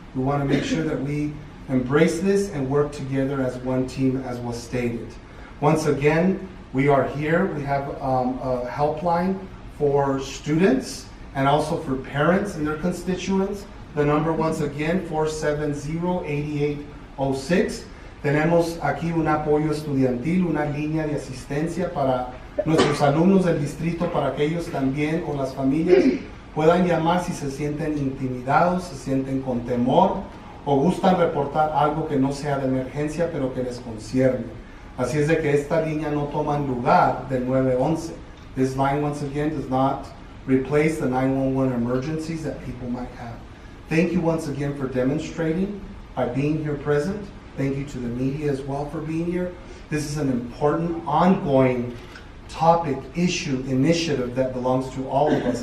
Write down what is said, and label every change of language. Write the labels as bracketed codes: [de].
[en] We want to make sure that we embrace this and work together as one team, as was stated. Once again, we are here. We have a helpline for students and also for parents and their constituents. The number, once again, 470-8806. [es] Tenemos aquí un apoyo estudiantil, una línea de asistencia para nuestros alumnos del distrito, para que ellos también o las familias puedan llamar si se sienten intimidados, se sienten con temor o gustan reportar algo que no sea de emergencia pero que les concierne. Así es de que esta línea no toma lugar del 911. [en] This line once again does not replace the 911 emergencies that people might have. Thank you once again for demonstrating by being here present. Thank you to the media as well for being here. This is an important, ongoing topic, issue, initiative that belongs to all of us.